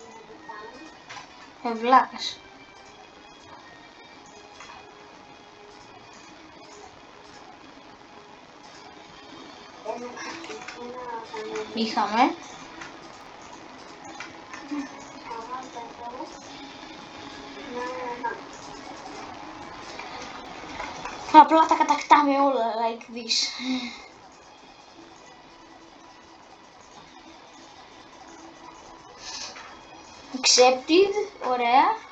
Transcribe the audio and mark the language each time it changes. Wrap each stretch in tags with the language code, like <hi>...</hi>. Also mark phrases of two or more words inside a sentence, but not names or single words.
<el>Βλάκας. Είχαμε. Απλά τα κατακτάμε όλα</el> <en>like this.</en> <el>Accepted, ωραία.</el>